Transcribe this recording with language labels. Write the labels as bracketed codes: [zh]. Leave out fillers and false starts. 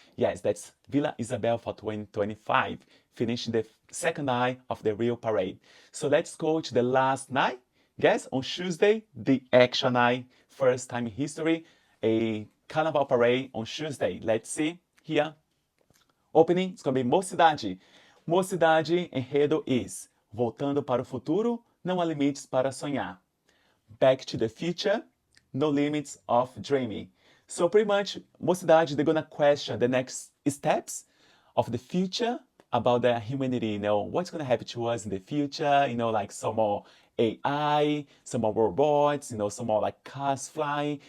[en] Yes, that's Villa Isabel for 2025, finishing the second night of the real parade. So let's go to the last night. Guys, on Tuesday, the action night, first time in history, a carnival parade on Tuesday. Let's see here. Opening, it's going to be Mocidade. [pt] Mocidade, enredo is Voltando para o futuro, não há limites para sonhar. [en] Back to the future, no limits of dreaming. So pretty much, Mocidade, they're gonna question the next steps of the future about the humanity, what's gonna happen to us in the future, like some more AI, some more robots, some more like cars flying.